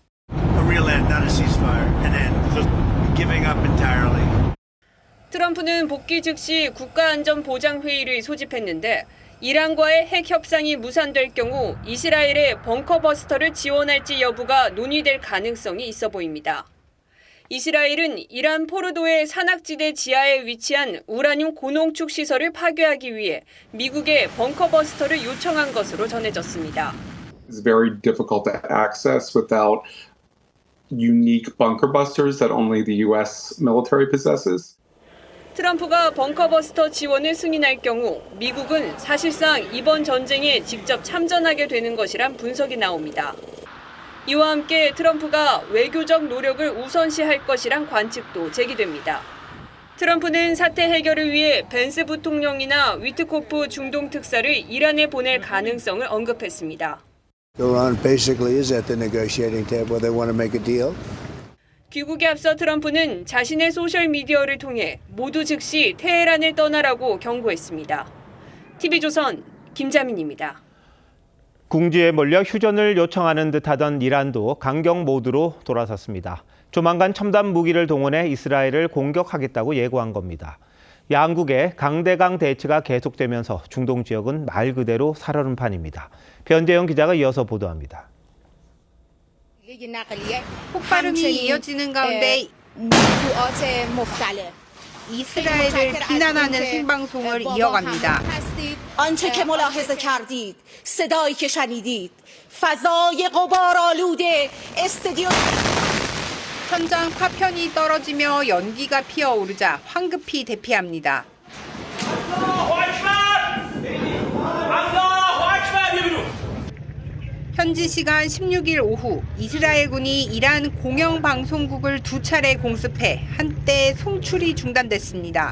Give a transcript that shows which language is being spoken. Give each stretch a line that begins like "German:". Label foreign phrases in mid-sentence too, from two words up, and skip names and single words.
Korean: 트럼프는 복귀 즉시 국가안전보장회의를 소집했는데 이란과의 핵 협상이 무산될 경우 이스라엘에 벙커버스터를 지원할지 여부가 논의될 가능성이 있어 보입니다. 이스라엘은 이란 포르도의 산악지대 지하에 위치한 우라늄 고농축 시설을 파괴하기 위해 미국에 벙커버스터를 요청한 것으로 전해졌습니다.
English: It's very difficult to access without unique bunker busters that only the US military possesses.
Korean: 트럼프가 벙커버스터 지원을 승인할 경우 미국은 사실상 이번 전쟁에 직접 참전하게 되는 것이란 분석이 나옵니다. 이와 함께 트럼프가 외교적 노력을 우선시할 것이란 관측도 제기됩니다. 트럼프는 사태 해결을 위해 벤스 부통령이나 위트코프 중동 특사를 이란에 보낼 가능성을 언급했습니다.
English: Iran basically is at the negotiating table. They want to make a deal.
Korean: 귀국에 앞서 트럼프는 자신의 소셜미디어를 통해 모두 즉시 테헤란을 떠나라고 경고했습니다. TV조선 김자민입니다. 궁지에 몰려 휴전을 요청하는 듯하던 이란도 강경 모드로 돌아섰습니다. 조만간 첨단 무기를 동원해 이스라엘을 공격하겠다고 예고한 겁니다. 양국의 강대강 대치가 계속되면서 중동 지역은 말 그대로 살얼음 판입니다. 변재영 기자가 이어서 보도합니다. 폭발음이 이어지는 가운데 이스라엘을 비난하는 생방송을 이어갑니다.
Persian: آنچه که ملاحظه کردید صدایی که شنیدید فضای غبارآلود استادیوم
Korean: 현장 파편이 떨어지며 연기가 피어오르자 황급히 대피합니다. 현지 시간 16일 오후 이스라엘군이 이란 공영방송국을 두 차례 공습해 한때 송출이 중단됐습니다.